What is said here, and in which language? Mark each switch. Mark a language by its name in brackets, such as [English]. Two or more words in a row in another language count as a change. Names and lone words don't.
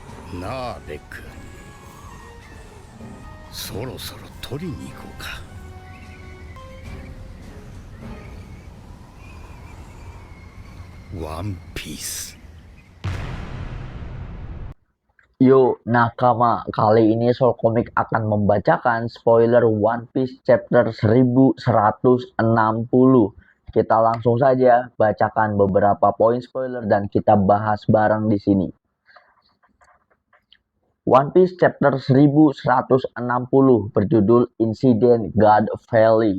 [Japanese] なあベック、そろそろ取りに行こうか。ワンピース。 [Indonesian] Yo nakama, kali ini Soul Comic akan membacakan spoiler One Piece chapter 1160. Kita langsung saja bacakan beberapa poin spoiler dan kita bahas bareng di sini. One Piece chapter 1160 berjudul Incident God Valley.